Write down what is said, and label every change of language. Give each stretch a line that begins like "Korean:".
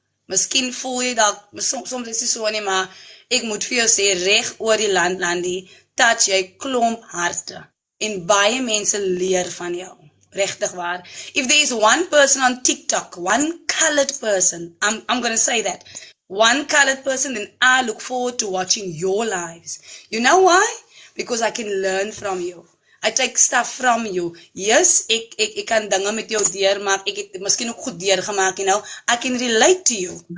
Afrikaans: Miskien voel jy dat, soms is dit so nie, maar ek moet vir jou sê, reg oor die land, Landie, touch jy klomp harte, en baie mense leer van jou. Rechtig waar.
English: If there is one person on TikTok, one colored person, I'm going to say that, one colored person, then I look forward to watching your lives. You know why? Because I can learn from you. I take stuff from you.
Afrikaans: Yes, ek kan dinge met jou deurmaak, ek het miskien ook goed deurgemaak, I can relate to you.